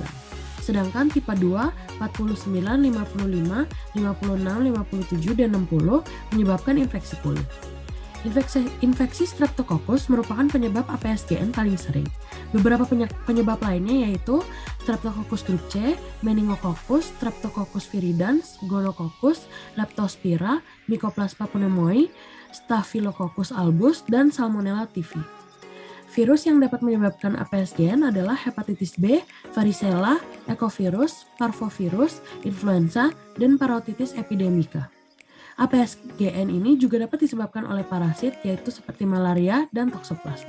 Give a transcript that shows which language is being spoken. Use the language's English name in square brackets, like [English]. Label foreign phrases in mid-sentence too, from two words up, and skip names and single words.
[Indonesian] Sedangkan tipe 2, 49, 55, 56, 57, dan 60 menyebabkan infeksi kulit. Infeksi Streptococcus merupakan penyebab APSGN paling sering. Beberapa penyebab lainnya yaitu Streptococcus grup C, Meningococcus, Streptococcus viridans, Gonococcus, Leptospira, Mycoplasma pneumoniae, Staphylococcus albus, dan Salmonella typhi. Virus yang dapat menyebabkan APSGN adalah hepatitis B, varicella, ecovirus, parvovirus, influenza, dan parotitis epidemica. APSGN ini juga dapat disebabkan oleh parasit yaitu seperti malaria dan toksoplasma.